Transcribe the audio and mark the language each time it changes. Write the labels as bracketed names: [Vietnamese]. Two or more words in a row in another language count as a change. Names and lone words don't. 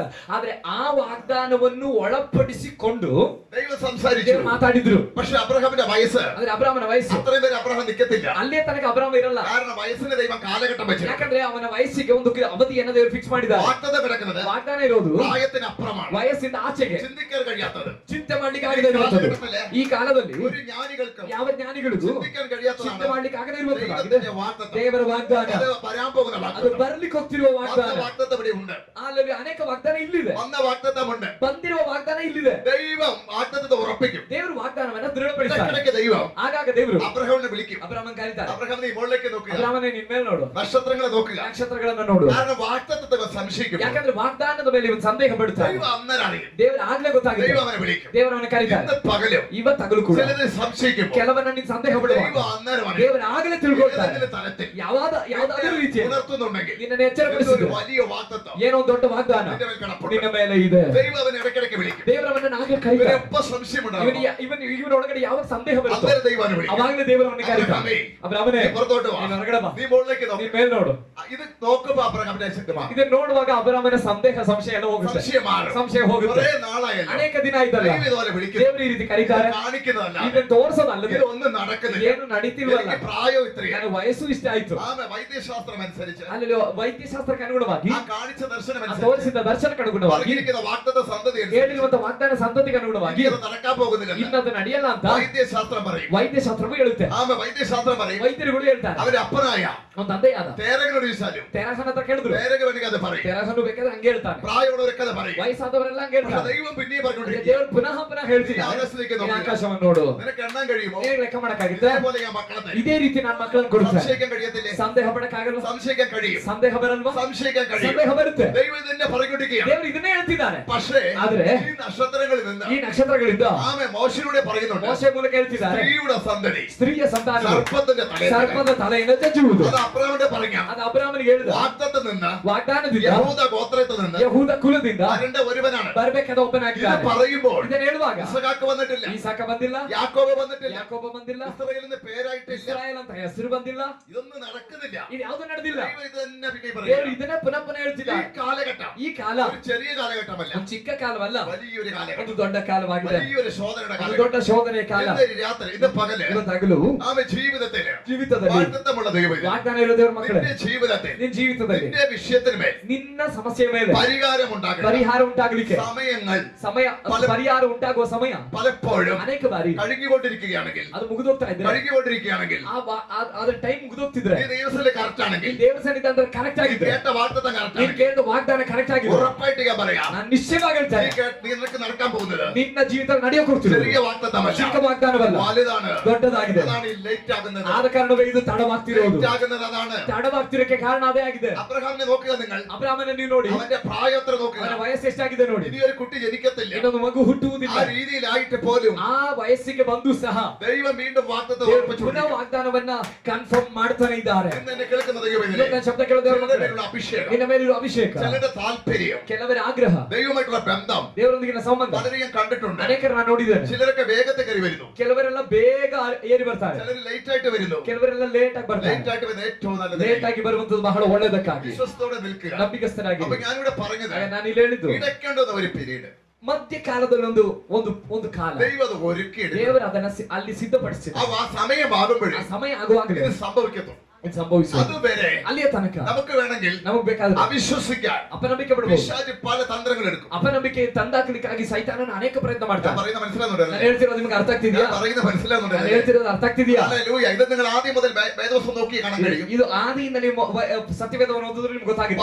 [Kannada] ಆದ್ರೆ ಆ ವಾಗ್ದಾನವನ್ನು ಒಳಪಡಿಸಿಕೊಂಡು [Malayalam] ദൈവം സംസാരിച്ചു, [Kannada] ಮಾತಾಡಿದ್ರು. [Malayalam] പക്ഷെ അബ്രഹാമിന്റെ വയസ്സ് [Kannada] ಅಂದ್ರೆ ಅಬ್ರಾಮನ ವಯಸ್ಸು [Malayalam] അത്രയും പേര് അബ്രഹാം നിൽക്കത്തില്ല. [Kannada] ಅಲ್ಲೇ ತನಕ ಅಬ್ರಾಮ ಇರಲ್ಲ. [Malayalam] കാരണം വയസ്സിന് ദൈവം കാലഘട്ടം വെച്ചു. [Kannada] ಯಾಕಂದ್ರೆ ಅವನ ವಯಸ್ಸಿಗೆ ಒಂದು ಅವಧಿಯನ್ನು ದೇವರು ಫಿಕ್ಸ್ ಮಾಡಿದ್ದಾರೆ. [Malayalam] വാഗ്ദത്തം കിടക്കുന്നത് [Kannada] ವಾಗ್ದಾನ ಇರೋದು [Malayalam] പ്രായത്തിന് അപ്പുറമാണ്, [Kannada] ವಯಸ್ಸಿಂದ ಆಚೆಗೆ, [Malayalam] ചിന്തിക്കാൻ കഴിയാത്തത്, [Kannada] ಚಿಂತೆ ಮಾಡ್ಲಿಕ್ಕೆ ಆಗದೆ ಇರುವಂತದ್ದು. ಈ ಕಾಲದಲ್ಲಿ [Malayalam] ഒരു ജ്ഞാനികൾക്കും [Kannada] ಯಾವ ಜ್ಞಾನಿಗಳಿಗೂ [Malayalam] ചിന്തിക്കാൻ [Kannada] ಚಿಂತೆ [Malayalam] കഴിയാത്തതാണ് [Kannada] ಮಾಡ್ಲಿಕ್ಕೆ ಆಗದೆ ಇರುವಂತದ್ದಾಗಿದೆ [Malayalam] ദൈവത്തിന്റെ വാഗ്ദത്തം. [Kannada] ದೇವರ ವಾಗ್ದಾನ. [Malayalam] അത് വരാൻ പോകുന്ന [Kannada] ಅದು [Malayalam] വാഗ്ദത്തം. [Kannada] ಬರ್ಲಿಕ್ಕೆ ಹೋಗ್ತಿರುವ ವಾಗ್ದಾನ. [Malayalam] വാഗ്ദത്തം ഇവിടെ ഉണ്ട്. [Kannada] ಅಲ್ಲಿ ಅನೇಕ ವಾಗ್ದಾನ ಇಲ್ಲಿದೆ. [Malayalam] വന്ന വാഗ്ദത്തമുണ്ട്. [Kannada] ಬಂದಿರುವ ವಾಗ್ದಾನ ಇಲ್ಲಿದೆ. [Malayalam] ദൈവം വാഗ്ദത്തത്തെ ഉറപ്പിക്കും. [Kannada] ದೇವರು ವಾಗ್ದಾನವನ್ನ ದೃಢಪಡಿಸ್ತಾರೆ. [Malayalam] ഇടയ്ക്കിടയ്ക്ക് ദൈവം [Kannada] ಆಗಾಗ ದೇವರು [Malayalam] അബ്രഹാമിനെ വിളിക്കും. [Kannada] ಅಬ್ರಾಮನ್ ಕರೀತಾರೆ. [Malayalam] അബ്രഹാം നീ മുകളിലേക്ക് നോക്കുക, [Kannada] ಅಬ್ರಾಮನೇ ನಿನ್ ಮೇಲೆ ನೋಡು, [Malayalam] നക്ഷത്രങ്ങളെ നോക്കുക. [Kannada] ನಕ್ಷತ್ರಗಳನ್ನ ನೋಡು. [Malayalam] കാരണം വാഗ്ദത്തത്തെ സംശയിക്കും. [Kannada] ಯಾಕಂದ್ರೆ ವಾಗ್ದಾನದ ಮೇಲೆ ಇವನು ಸಂದೇಹ ಪಡುತ್ತಾರೆ. [Malayalam] ദൈവം അന്നേരറിയും. [Kannada] ದೇವರು ಆಗ್ಲೇ ಗೊತ್ತಾಗಿದೆ. [Malayalam] ദൈവം അവനെ വിളിക്കും. [Kannada] ದೇವರು ಅವನ ಕರೀತಾರೆ. [Malayalam] ഇന്ന് പകലും [Kannada] ಇವತ್ತಗಲು ಕೂಡ [Malayalam] ചിലത് സംശയിക്കും. [Kannada] ಕೆಲವನ್ನ ನೀನು ಸಂದೇಹ ಪಡುವ [Malayalam] ദൈവം അന്നേരം അറിയും. [Kannada] ದೇವರು ಆಗಲೇ ತಿಳ್ಕೊಳ್ತಾರೆ. [Malayalam] ഏതെങ്കിലും തലത്തിൽ [Kannada] ಯಾವ್ದಾದ್ರೂ ರೀತಿಯಲ್ಲಿ [Malayalam] ഉണർത്തുന്നുണ്ടെങ്കിൽ [Kannada] ನಿನ್ನನ್ನು ಎಚ್ಚರಗೊಳಿಸಿದ್ರು [Malayalam] ഒരു വലിയ വാഗ്ദത്തം [Kannada] ಏನೋ ಒಂದು ದೊಡ್ಡ ವಾಗ್ದಾನ [Malayalam] നിന്റെ മേൽ കിടപ്പുണ്ട്. [Kannada] ನಿನ್ನ ಮೇಲೆ ಇದೆ. [Malayalam] ദൈവം അവനെ ഇടയ്ക്കിടയ്ക്ക് വിളിക്കും. [Kannada] ದೇವರವನ್ನ ಆಗಲೇ ಕರೀತಾರೆ. [Malayalam] എപ്പോ സംശയമുണ്ടാകും [Kannada] ಇವನ ಒಳಗಡೆ ಯಾವ ಸಂದೇಹ ಬರುತ್ತೋ [Malayalam] അന്നേരം ദൈവം അവനെ വിളിക്കും. [Kannada] ಅವಾಗಲೇ ದೇವರವನ್ನ ಕರೀತಾರೆ. ಅಬ್ರಾಮನೇ [Malayalam] നീ പുറത്തോട്ട് വാ, [Kannada] ನೀನು ಹೊರಗಡೆ ಬಾ, [Malayalam] നീ മുകളിലേക്ക് [Kannada] ನೀನ್ [Malayalam] നോക്ക്. [Kannada] ಮೇಲೆ ನೋಡು. [Malayalam] ഇത് നോക്കുമ്പോ അബ്രഹാമിന്റെ ശക്തമാണ്. [Kannada] ಇದನ್ನ ನೋಡುವಾಗ ಅಬ್ರಾಮನ ಸಂಶಯ ಎಲ್ಲ ಹೋಗುತ್ತೆ. [Malayalam] സംശയം മാറും. [Kannada] ಸಂಶಯ ಹೋಗುತ್ತೆ. [Malayalam] കുറേ നാളായല്ലോ [Kannada] ಅನೇಕ ದಿನ ಆಯ್ತಲ್ಲ [Malayalam] ദൈവം ഇതുപോലെ വിളിക്കുന്നു. [Kannada] ದೇವರು ಈ ರೀತಿ ಕರೀತಾರೆ. [Malayalam] കാണിക്കുന്നതല്ല, [Kannada] ಇದನ್ನ ತೋರಿಸೋದಲ್ಲದೆ [Malayalam] ഇത് ഒന്നും നടക്കുന്നില്ല. [Kannada] ಏನು ನಡೀತಿಲ್ವಲ್ಲ. [Malayalam] എനിക്ക് പ്രായം ഇത്രയാണ്. [Kannada] ನನ್ನ ವಯಸ್ಸು ಇಷ್ಟ ಆಯ್ತು. [Malayalam] ആമേ വൈദ്യശാസ്ത്രം അനുസരിച്ച് [Kannada] ಅಲ್ಲಿ ವೈದ್ಯಶಾಸ್ತ್ರಕ್ಕೆ ಅನುಗುಣವಾಗಿ [Malayalam] ആ കാണിച്ച ദർശനം അനുസരിച്ച് [Kannada] ತೋರಿಸಿದ ದರ್ಶನಕ್ಕೆ ಅನುಗುಣವಾಗಿ [Malayalam] പറഞ്ഞിരിക്കുന്ന വാഗ്ദത്ത സന്തതി അനുസരിച്ച് [Kannada] ಹೇಳಿರುವಂತ ವಾಗ್ದಾನ ಸಂತತಿಗೆ ಅನುಗುಣವಾಗಿ [Malayalam] ഇത് നടക്കാൻ പോകുന്നില്ല. [Kannada] ಇನ್ನದು ನಡೆಯಲ್ಲ ಅಂತ [Malayalam] വൈദ്യശാസ്ത്രം പറയും. [Kannada] ವೈದ್ಯಶಾಸ್ತ್ರವು ಹೇಳುತ್ತೆ. [Malayalam] ആമേ വൈദ്യശാസ്ത്രം പറയും. [Kannada] ವೈದ್ಯರುಗಳು ಹೇಳ್ತಾರೆ. [Malayalam] അവന്റെ അപ്പനായ [Kannada] ಅವನ ತಂದೆಯಾದ [Malayalam] തേരകനോട് ചോദിച്ചാലും [Kannada] ತೆರಹನ ಹತ್ರ ಕೇಳಿದ್ರು. [Malayalam] തേരക വേണമെങ്കിൽ അത് പറയും. [Kannada] ತೆರಹನು ಬೇಕಾದ್ರೆ ಹಂಗೆ ಹೇಳ್ತಾನೆ. [Malayalam] പ്രായമുള്ളവരൊക്കെ അത് പറയും. [Kannada] ವಯಸ್ಸಾದವರೆಲ್ಲ ಹಂಗೆ [Malayalam] പക്ഷേ [Kannada] ಹೇಳ್ತಾರೆ. [Malayalam] ദൈവം പിന്നെയും പറഞ്ഞുകൊണ്ടിരിക്കും. [Kannada] ದೇವರು ಪುನಃ ಹೇಳ್ತಿಲ್ಲ. [Malayalam] ആകാശത്തേക്ക് [Kannada] ಆಕಾಶವನ್ನು ನೋಡು. [Malayalam] നിനക്ക് എണ്ണാൻ കഴിയുമോ? [Kannada] ಹೇಗೆ ಲೆಕ್ಕ ಮಾಡಕ್ಕಾಗುತ್ತೆ? [Malayalam] ഇതേപോലെ ഞാൻ മക്കളെ തരും. [Kannada] ಇದೇ ರೀತಿ ನಾನು ಮಕ್ಕಳನ್ನು ಕೊಡ್ತೇನೆ. [Malayalam] സംശയിക്കാൻ കഴിയത്തില്ലേ? [Kannada] ಸಂದೇಹ ಪಡಕ್ಕಾಗಲ್ಲ. [Malayalam] സംശയിക്കാൻ കഴിയും. [Kannada] ಸಂದೇಹ ಬರಲ್ವಾ? [Malayalam] സംശയിക്കാൻ കഴിയും. [Kannada] ಸಂದೇಹ ಬರುತ್ತೆ. [Malayalam] ദൈവം ഇതന്നെ പറഞ്ഞുകൊണ്ടിരിക്കുകയാണ്. [Kannada] ದೇವರು ಇದನ್ನೇ ಹೇಳ್ತಿದ್ದಾನೆ. [Malayalam] പക്ഷേ [Kannada] ಆದ್ರೆ [Malayalam] ഈ നക്ഷത്രങ്ങളിൽ നിന്ന് [Kannada] ಈ ನಕ್ಷತ್ರಗಳಿಂದ [Malayalam] ആമേ മോശയിലൂടെ പറയുന്നുണ്ട്. [Kannada] ಮೋಶೆ ಮೂಲಕ ಹೇಳ್ತಿದ್ದಾರೆ. [Malayalam] സ്ത്രീയുടെ സന്തതി [Kannada] ಸ್ತ್ರೀಯ ಸಂತಾನ [Malayalam] സർപ്പത്തിന്റെ തലയിൽ [Kannada] ಸರ್ಪದ ತಲೆಯನ್ನು ಜಜ್ಜುವುದು. [Malayalam] അത് അബ്രഹാമിന്റെ പറഞ്ഞ [Kannada] ಅದು ಅಬ್ರಾಮನಿಗೆ ಹೇಳಿದ. [Malayalam] വാഗ്ദത്തത്തിൽ നിന്ന് [Kannada] ವಾಗ್ದಾನದಿಂದ [Malayalam] യഹൂദ ഗോത്രത്തിൽ നിന്ന് [Kannada] ಯಹೂದ ಕುಲದಿಂದ [Malayalam] വരേണ്ട ഒരുവനാണ്. [Kannada] ಬರಬೇಕಾದ [Malayalam] ഇത് [Kannada] ಒಬ್ಬನಾಗಿದ್ದಾನೆ. [Malayalam] പറയുമ്പോൾ [Kannada] ಇದನ್ನ ಹೇಳುವಾಗ [Malayalam] ഇസഹാക്ക് വന്നിട്ടില്ല, [Kannada] ಈಸಾಕ ಬಂದಿಲ್ಲ, [Malayalam] യാക്കോബ് വന്നിട്ടില്ല, [Kannada] ಯಾಕೋಬ ಬಂದಿಲ್ಲ, [Malayalam] ഇസ്രായേലിന് പേരായിട്ടില്ല. [Kannada] ಇಸ್ರಾಯೇಲ್ ಅಂತ ಹೆಸರು ಬಂದಿಲ್ಲ. [Malayalam] ഇതൊന്നും നടക്കുന്നില്ല. [Kannada] ಇದು ಯಾವುದು ನಡೆದಿಲ್ಲ. [Malayalam] ദൈവം ഇത് തന്നെ പിന്നെ [Kannada] ದೇವರು [Malayalam] പറയുന്നു. [Kannada] ಇದನ್ನೇ ಪುನಃ [Malayalam] ഈ [Kannada] ಹೇಳ್ತಿದ್ದಾರೆ. [Malayalam] കാലഘട്ടം [Kannada] ಈ ಕಾಲ [Malayalam] ഒരു ചെറിയ കാലഘട്ടമല്ല, [Kannada] ಒಂದು ಚಿಕ್ಕ ಕಾಲವಲ್ಲ, [Malayalam] വലിയൊരു കാലഘട്ടം, [Kannada] ಒಂದು ದೊಡ್ಡ ಕಾಲವಾಗಿದೆ. [Malayalam] വലിയൊരു ശോധനയുടെ [Kannada] ಒಂದು [Malayalam] കാലഘട്ടം. [Kannada] ದೊಡ್ಡ ಶೋಧನೆಯ ಕಾಲ. [Malayalam] ഇന്ന് രാത്രി ഇന്ന് പകല് [Kannada] ಇವತ್ತಾಗಲು [Malayalam] ആമേ ജീവിതത്തില് [Kannada] ಜೀವಿತದಲ್ಲಿ [Malayalam] വാഗ്ദത്തമുള്ള ദൈവം [Kannada] ವಾಗ್ದಾನ ಇರೋ ದೇವರ ಮಕ್ಕಳೇ, [Malayalam] നിന്റെ ജീവിതത്തിൽ [Kannada] ನಿನ್ನ ಜೀವಿತದಲ್ಲಿ [Malayalam] നിന്റെ വിഷയത്തിന്മേൽ [Kannada] ನಿನ್ನ ಸಮಸ್ಯೆ ಮೇಲೆ [Malayalam] പരിഹാരം ഉണ്ടാകണം. [Kannada] ಪರಿಹಾರ ಉಂಟಾಗಲಿಕ್ಕೆ [Malayalam] സമയങ്ങൾ [Kannada] ಸಮಯ, ಪರಿಹಾರ ಉಂಟಾಗುವ ಸಮಯ [Malayalam] പലപ്പോഴും [Kannada] ಅನೇಕ ಬಾರಿ [Malayalam] കഴിഞ്ഞുകൊണ്ടിരിക്കുകയാണെങ്കിൽ [Kannada] ಅದು ಮುಗಿದೋಗ್ತಾ ಇದ್ರೆ, [Malayalam] കഴിഞ്ഞുകൊണ്ടിരിക്കുകയാണെങ്കിൽ [Kannada] ಅದ್ರ ಟೈಮ್ ಮುಗಿದೋಗ್ತಿದ್ರೆ, [Malayalam] ഈ ദൈവത്തിലെ കറക്റ്റ് ആണെങ്കിൽ [Kannada] ಈ ದೇವರ ಸನ್ನಿಧಾನ ಕರೆಕ್ಟ್ [Malayalam] നീ [Kannada] ಆಗಿದ್ರೆ, [Malayalam] കേട്ട വാഗ്ദത്തം കറക്റ്റ് [Kannada] ನೀನ್ [Malayalam] ആണെങ്കിൽ [Kannada] ಕೇಳಿದ ವಾಗ್ದಾನ ಕರೆಕ್ಟ್ ಆಗಿದ್ರೆ, [Malayalam] ഉറപ്പായിട്ട് ഞാൻ പറയാം, [Kannada] ನಾನು ನಿಶ್ಚಯವಾಗಿ ಹೇಳ್ತೇನೆ, [Malayalam] നീ നിനക്ക് നടക്കാൻ പോകുന്നത് [Kannada] ನಿನ್ನ ಜೀವಿತ ನಡೆಯೋಕೆ ಹೋಗ್ತಿದೆ [Malayalam] ചെറിയ വാഗ്ദത്തമല്ല, [Kannada] ಚಿಕ್ಕ ವಾಗ್ದಾನವಲ್ಲ, [Malayalam] വലുതാണ്, [Kannada] ದೊಡ್ಡದಾಗಿದೆ. [Malayalam] അതാണ് ഈ ലേറ്റ് ആകുന്നത്. [Kannada] ಆದ ಕಾರಣವೇ ಇದು ತಡವಾಗ್ತಿರೋದು. [Malayalam] ലേറ്റ് ആകുന്നത് അതാണ്. [Kannada] ತಡವಾಗ್ತಿರೋಕೆ ಕಾರಣ ಅದೇ ಆಗಿದೆ. [Malayalam] അബ്രഹാമിനെ നോക്കുക നിങ്ങൾ, [Kannada] ಅಬ್ರಾಮನ ನೀವು ನೋಡಿ, [Malayalam] അവന്റെ പ്രായത്ര നോക്കുക. [Kannada] ಅವನ ವಯಸ್ಸು ಎಷ್ಟಾಗಿದೆ ನೋಡಿ. [Malayalam] ഇനി ഒരു കുട്ടി ജനിക്കത്തില്ല, [Kannada] ಇನ್ನೊಂದು ಮಗು ಹುಟ್ಟುವುದಿಲ್ಲ. [Malayalam] ആ രീതിയിലായിട്ട് പോലും [Kannada] ಆ ವಯಸ್ಸಿಗೆ ಬಂದು ಸಹ [Malayalam] ദൈവം വീണ്ടും വാഗ്ദത്തം [Kannada] ದೇವರು [Malayalam] ഉറപ്പിച്ചു [Kannada] ಪುನಃ ವಾಗ್ದಾನವನ್ನ ಕನ್ಫರ್ಮ್ ಮಾಡ್ತಾನೆ ಇದ್ದಾರೆ. [Malayalam] ഇന്ന് എന്നെ കേൾക്കുന്ന ദൈവമേ, [Kannada] ಇವತ್ತು ಶಬ್ದ ಕೇಳೋ ದೇವರ ಮಕ್ಕಳೇ, [Malayalam] ചിലരുടെ അഭിഷേകം, [Kannada] ನಿನ್ನ ಮೇಲಿರುವ ಅಭಿಷೇಕ, [Malayalam] ചിലരുടെ താല്പര്യം, [Kannada] ಕೆಲವರ ಆಗ್ರಹ, [Malayalam] ദൈവമായിട്ടുള്ള ബന്ധം [Kannada] ದೇವರೊಂದಿಗಿನ ಸಂಬಂಧ [Malayalam] പലരും ഞാൻ കണ്ടിട്ടുണ്ട്. [Kannada] ಅನೇಕರು ನಾನು ನೋಡಿದ್ದೇನೆ. [Malayalam] ചിലരൊക്കെ വേഗത്തെ കയറി വരുന്നു, [Kannada] ಕೆಲವರೆಲ್ಲ ಬೇಗ ಏರಿ ಬರ್ತಾರೆ, [Malayalam] ചിലർ ലേറ്റ് ആയിട്ട് വരുന്നു. [Kannada] ಕೆಲವರೆಲ್ಲ ಲೇಟ್ ಆಗಿ ಬರ್ತಾರೆ. [Malayalam] ലേറ്റ് ആയിട്ട് വരുന്നത് ഏറ്റവും നല്ലത്. [Kannada] ಲೇಟ್ ಆಗಿ ಬರುವಂತದ್ದು ಬಹಳ ಒಳ್ಳೆದಕ್ಕಾಗಿ [Malayalam] വിശ്വസ്തോടെ നിൽക്കുക. [Kannada] ನಂಬಿಕಸ್ಥರಾಗಿ. [Malayalam] അപ്പൊ ഞാനിവിടെ പറഞ്ഞത് [Kannada] ನಾನು ಇಲ್ಲಿ ಹೇಳಿದ್ದು, [Malayalam] ഇടയ്ക്കേണ്ടുന്ന ഒരു പീരീഡ് [Kannada] ಮಧ್ಯಕಾಲದಲ್ಲಿ ಒಂದು ಕಾಲ [Malayalam] ദൈവം അത് ഒരുക്കിയെടുക്കും. [Kannada] ದೇವರು ಅದನ್ನ ಅಲ್ಲಿ ಸಿದ್ಧಪಡಿಸಿದ. [Malayalam] ആ സമയമാകുമ്പോഴേ [Kannada] ಆ ಸಮಯ ಆಗುವಾಗಲೇ [Malayalam] ഇത് സംഭവിക്കത്തുള്ളൂ. [Kannada] ಇದು ಸಂಭವಿಸುವುದು. [Malayalam] അതുവരെ [Kannada] ಅಲ್ಲಿಯ ತನಕ [Malayalam] നമുക്ക് വേണമെങ്കിൽ [Kannada] ನಮಗ್ ಬೇಕಾದ್ರೆ [Malayalam] അവിശ്വസിക്കാൻ [Kannada] ಅಪನಂಬಿಕೆ ಬಿಡಬಹುದು. [Malayalam] പിശാച് പല തന്ത്രങ്ങൾ എടുക്കും. [Kannada] ಅಪನಂಬಿಕೆ ತಂದಾಕ್ಲಿಕ್ಕಾಗಿ ಸೈತಾನನ ಅನೇಕ ಪ್ರಯತ್ನ [Malayalam] ഞാൻ [Kannada] ಮಾಡ್ತಾನೆ. [Malayalam] പറയുന്നത് മനസ്സിലാകുന്നുണ്ടല്ലോ? [Kannada] ನಾನು ಹೇಳ್ತಿರೋದು ನಿಮ್ಗೆ ಅರ್ಥ ಆಗ್ತಿದ್ಯಾ? [Malayalam] ഞാൻ പറയുന്നത് [Kannada] ನಾನು [Malayalam] മനസ്സിലാകുന്നുണ്ടല്ലോ? [Kannada] ಹೇಳ್ತಿರೋದು ಅರ್ಥ ಆಗ್ತಿದ್ಯಾ? [Malayalam] ഹല്ലേലൂയ. ഇത് നിങ്ങൾ ആദ്യം മുതൽ വേദവസ്തു നോക്കി കാണാൻ കഴിയും. [Kannada] ಇದು ಆದಿಯಿಂದ ನೀವು ಸತ್ಯವೇದವನ್ನು ಓದಿದ್ರೆ ನಿಮ್ಗೆ ಗೊತ್ತಾಗಿದೆ.